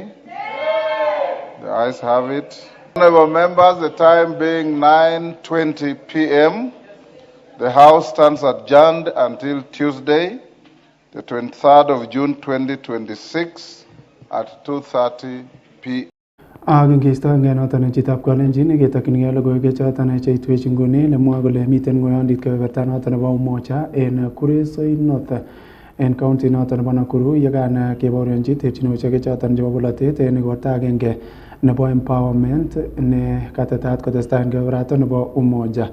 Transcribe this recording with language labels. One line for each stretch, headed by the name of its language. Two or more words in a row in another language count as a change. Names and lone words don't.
English: Nay. The ayes have it. Honourable members, the time being 9:20 p.m., the House stands adjourned until Tuesday, the 23rd of June 2026 at 2:30 p.m.
Kalenjin: Kingeistoenge noton chitab kolenjin ketokyingei logoiwek choton cheitwech nguni nemwoe kole miten ng'oyondit kebeberta noton nebo Umoja en Kuresoi North en county noton nebo Nakuru yekan kebaorionji terchinosiek choton chebo bolotet en igorta agenge nebo empowerment ne katetat kotestai en kebeberaton nebo Umoja.